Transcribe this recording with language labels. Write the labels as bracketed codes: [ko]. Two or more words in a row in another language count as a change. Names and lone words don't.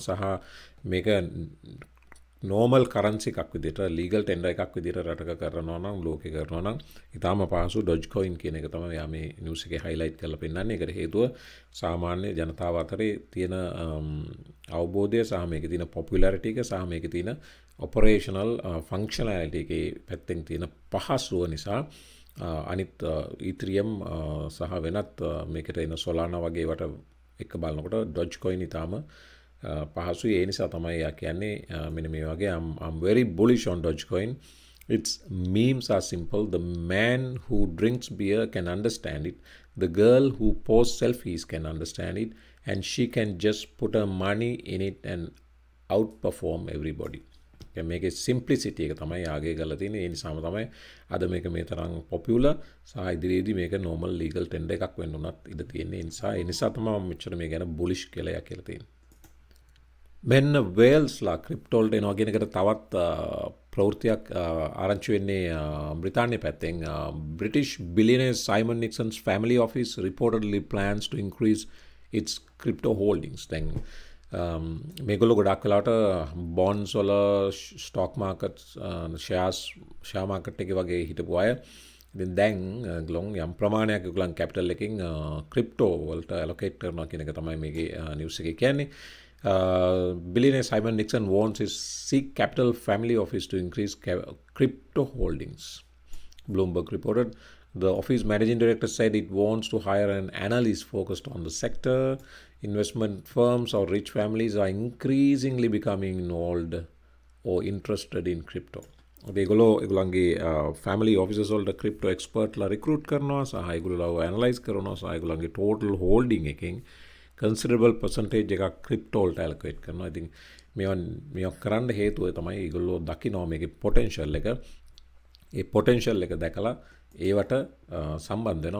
[si] සහ මේක [en] normal currency [si] එකක් විදිහට [en] legal tender [si] එකක් විදිහට රටක කරනවා නම් ලෝකේ කරනවා නම් ඊටාම පහසු Dogecoin කියන එක තමයි යා මේ news එකේ highlight කරලා පෙන්නන්නේ. ඒකට හේතුව සාමාන්‍ය ජනතාව අතරේ තියෙන අවබෝධය සහ මේකේ තියෙන popularity එක සහ මේකේ තියෙන [en] operational functionality [si] එකේ පැත්තෙන් තියෙන පහසුව නිසා අනිත් Ethereum සහ වෙනත් මේකට එන Solana වගේ වට එක බලනකොට Dogecoin ඊටාම පහසුයි. ඒ නිසා තමයි යා කියන්නේ මෙන්න මේ වගේ [en] I'm very bullish on Dogecoin. Its memes are simple. The man who drinks beer can understand it. The girl who posts selfies can understand it. and she can just put her money in it and outperform everybody. [si] මේකේ simplicity එක තමයි ආගේ කරලා තියෙන්නේ. ඒ නිසාම තමයි අද මේක මේ තරම් popular සහ ඉදිරියේදී මේක [en] normal legal tender [si] එකක් වෙන්න උනත් ඉඩ තියෙන්නේ. ඒ නිසා තමයි මම මෙච්චර මේ ගැන bullish කියලා තියෙන්නේ. මෙන්න වේල්ස්ලා ක්‍රිප්ටෝ වලට එනවා කියන එකට තවත් ප්‍රවෘත්තියක් ආරංචි වෙන්නේ බ්‍රිතාන්‍ය පැත්තෙන්. [en] British billionaire Simon Nixon's family office reportedly plans to increase its crypto holdings. [si] දැන් මේගොල්ලෝ ගොඩක් වෙලාවට bonds වල [en] stock market share market [si] එකේ වගේ හිටපු අය ඉතින් දැන් ගලොන් යම් ප්‍රමාණයක් ඒගොල්ලන් capital එකකින් crypto වලට allocate කරනවා කියන එක තමයි මේකේ news එකේ කියන්නේ. [en] Billionaire Simon Nixon wants his Seek Capital family office to increase crypto holdings. Bloomberg reported. The office managing director said it wants to hire an analyst focused on the sector. Investment firms or rich families are increasingly becoming involved or interested in crypto. [si] ඒගොල්ලන්ගේ [en] family officers [si] වලට [en] crypto expert [si] ලා recruit කරනවා සහ ඒගොල්ලෝ analyze කරනවා සහ ඒගොල්ලන්ගේ [en] total holding [si] එකෙන් [en] considerable percentage [si] එකක් crypto වලට allocate කරනවා. ඉතින් මේවා කරන්න හේතුව තමයි ඒගොල්ලෝ දකිනවා මේකේ potential එක. ඒ potential එක දැකලා ඒවට සම්බන්ධ වෙනවා.